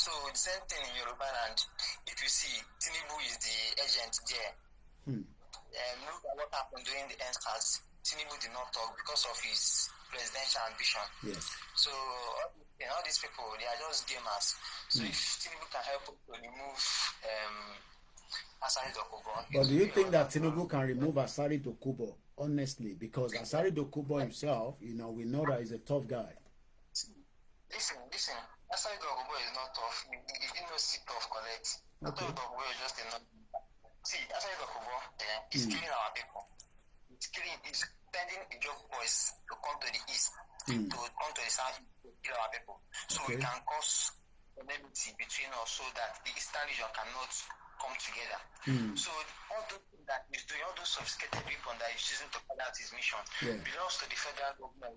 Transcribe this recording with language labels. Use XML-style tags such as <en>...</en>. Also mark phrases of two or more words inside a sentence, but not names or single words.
<en>So the same thing in Yoruba land. If you see, Tinubu is the agent there. Look at what happened during the NSAS. Tinubu did not talk because of his presidential ambition. Yes. So all these people, they are just gamers. So if Tinubu can help to remove Asari Dokubo. But do you think that Tinubu can remove Asari Dokubo? Honestly, because Asari Dokubo himself, we know that he's a tough guy. Listen. Asari Dokubo is not tough. He didn't sit tough, collect. Asari Dokubo is just enough. See, Asari Dokubo is killing our people. He's sending the job boys to come to the east, to come to the south to kill our people. So we can cause enmity between us, so that the eastern region cannot come together. So all those things that he's doing, all those sophisticated weapons that he's using to carry out his mission belongs to the federal government.</en>